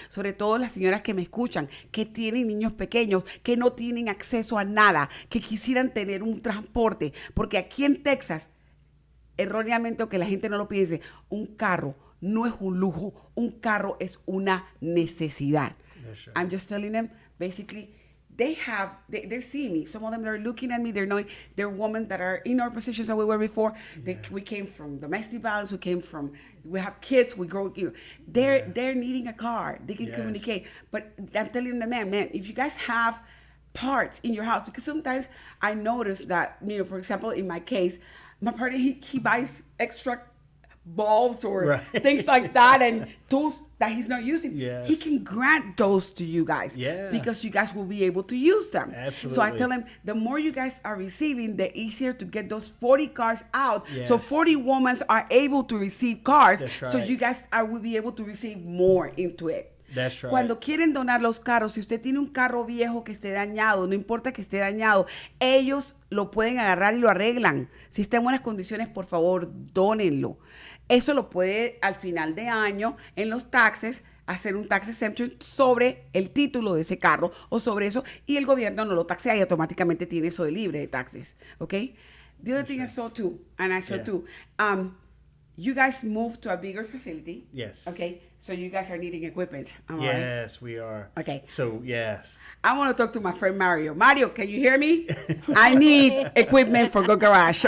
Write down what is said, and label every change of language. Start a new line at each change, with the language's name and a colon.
Spanish: Sobre todo las señoras que me escuchan, que tienen niños pequeños, que no tienen acceso a nada, que quisieran tener un transporte. Porque aquí en Texas, erróneamente, aunque la gente no lo piense, un carro no es un lujo, un carro es una necesidad.
English: Right. I'm just telling them, basically, they're seeing me. Some of them, they're looking at me, they're knowing, they're women that are in our positions that we were before. We came from domestic violence, we have kids, we grow, they're needing a car, they can communicate. But I'm telling them, man, if you guys have parts in your house, because sometimes I notice that, for example, in my case, my partner, he buys extra bulbs or things like that and tools that he's not using. Yes. He can grant those to you guys because you guys will be able to use them. Absolutely. So I tell him, the more you guys are receiving, the easier to get those 40 cars out. Yes. So 40 women are able to receive cars. That's right. So you guys will be able to receive more into it. That's right.
Spanish: Cuando quieren donar los carros, si usted tiene un carro viejo que esté dañado, no importa que esté dañado, ellos lo pueden agarrar y lo arreglan. Si está en buenas condiciones, por favor, dónenlo. Eso lo puede al final de año en los taxes hacer un tax exemption sobre el título de ese carro o sobre eso y el gobierno no lo taxea y automáticamente tiene eso de libre de taxes, ¿ok?
English: The other thing I saw too, and I saw too, you guys moved to a bigger facility. Yes. Okay. So you guys are needing equipment. Yes, we are. Okay. So, yes. I want to talk to my friend Mario. Mario, can you hear me? I need equipment for Gold Garage.